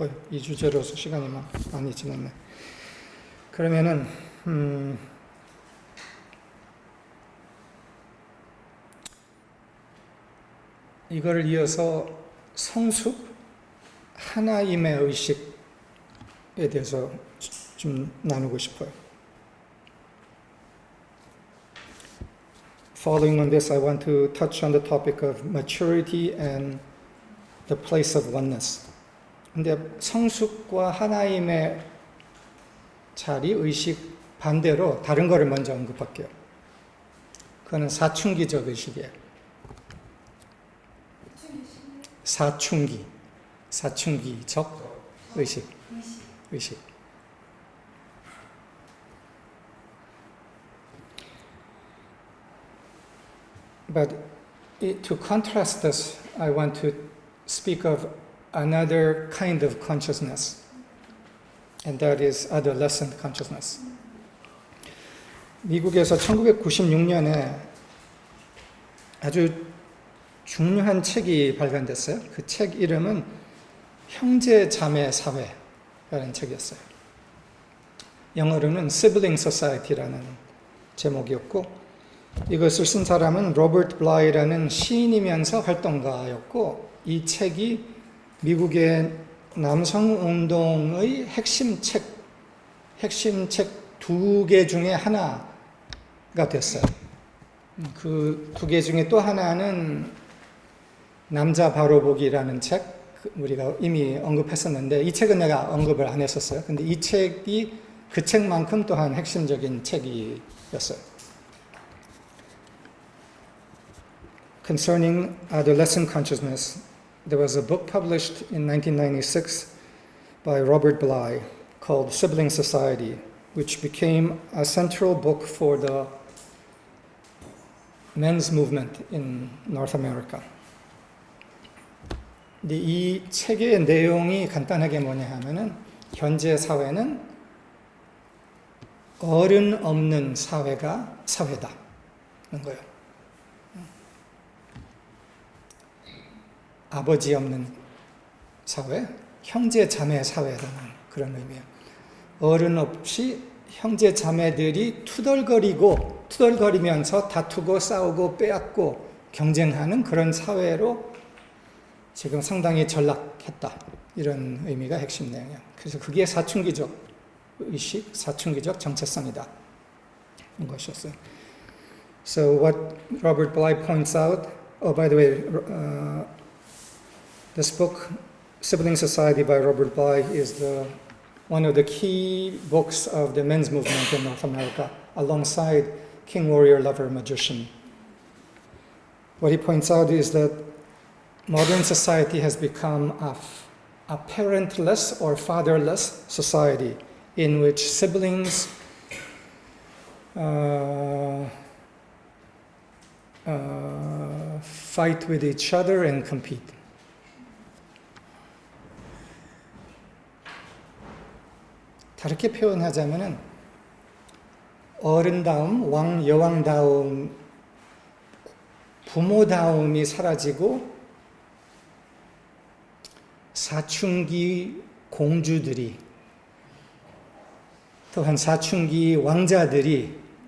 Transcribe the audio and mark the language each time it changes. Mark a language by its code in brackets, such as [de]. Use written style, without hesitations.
[ko] 이 주제로서 시간이 많이 지났네. 그러면은 이거를 이어서 성숙 하나임의 의식에 대해서 좀 나누고 싶어요. [en] Following on this, I want to touch on the topic of maturity and the place of oneness. [ko] 근데 성숙과 하나임의 자리, 의식 반대로 다른 거를 먼저 언급할게요. 그거는 사춘기적 의식이에요. 사춘기적 의식. [en] But to contrast this, I want to speak of another kind of consciousness, and that is adolescent consciousness. [ko] 미국에서 1996년에 아주 중요한 책이 발간됐어요. 그 책 이름은 형제 자매 사회라는 책이었어요. 영어로는 Sibling Society라는 제목이었고, 이것을 쓴 사람은 로버트 블라이라는 시인이면서 활동가였고, 이 책이 미국의 남성운동의 핵심 책 2개 중에 하나가 됐어요. 그 2개 중에 또 하나는 남자 바로 보기라는 책, 우리가 이미 언급했었는데 이 책은 내가 언급을 안 했었어요. 근데 이 책이 그 책만큼 또한 핵심적인 책이었어요. [en] Concerning adolescent consciousness, there was a book published in 1996 by Robert Bly called Sibling Society, which became a central book for the men's movement in North America. [ko] 근데 이 책의 내용이 간단하게 뭐냐 하면은 현재 사회는 어른 없는 사회가 사회다는 거예요. 아버지 없는 사회, 형제 자매 사회라는 그런 의미예요. 어른 없이 형제 자매들이 투덜거리면서 다투고 싸우고 빼앗고 경쟁하는 그런 사회로 지금 상당히 전락했다. 이런 의미가 핵심 내용이에요. 그래서 그게 사춘기적 의식, 사춘기적 정체성이다. 이런 것이었어요. [en] So what Robert Bly points out, oh by the way, this book, Sibling Society by Robert Bly, is one of the key books of the men's movement in North America, alongside King, Warrior, Lover, Magician. What he points out is that modern society has become a parentless or fatherless society in which siblings fight with each other and compete. [ko] 다르게 표현하자면은 어른다움, 여왕다움, 부모다움이 사라지고 사춘기 공주들이, 또한 사춘기 왕자들이